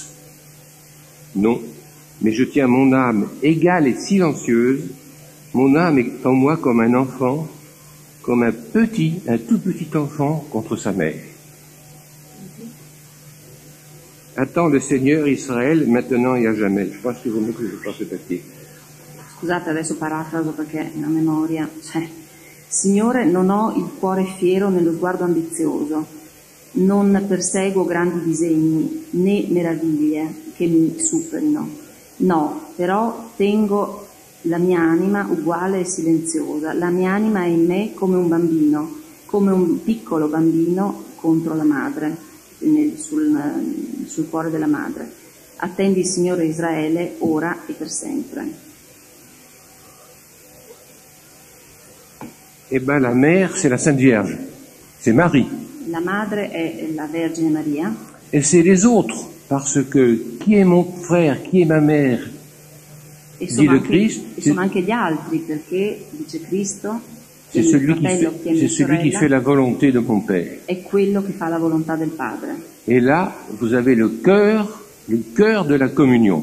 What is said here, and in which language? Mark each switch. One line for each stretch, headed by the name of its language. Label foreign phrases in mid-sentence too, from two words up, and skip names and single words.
French: Non, mais je tiens mon âme égale et silencieuse. Mon âme est en moi comme un enfant, comme un tout petit enfant contre sa mère. Attends le Seigneur Israël maintenant et à jamais. Je pense qu'il vaut mieux que je fasse ce papier.
Italian: Scusate, adesso parafraso perché a memoria. Signore, non ho il cuore fiero né lo sguardo ambizioso, non perseguo grandi disegni né meraviglie che mi superino. No, però tengo la mia anima uguale e silenziosa. La mia anima è in me come un bambino, come un piccolo bambino contro la madre, sul cuore della madre. Attendi, Signore Israele, ora e per sempre.
French: Eh bien, la mère, c'est la Sainte Vierge. C'est Marie.
Italian: La madre è la Vergine Maria.
French: Et c'est les autres. Parce que qui est mon frère, qui est ma mère, dit le Christ,
Italian: sono anche gli altri, perché dice Cristo,
French: c'est celui qui fait la volonté de mon Père.
Italian: È quello che fa la volontà del Padre.
French: Et là, vous avez le cœur de la communion.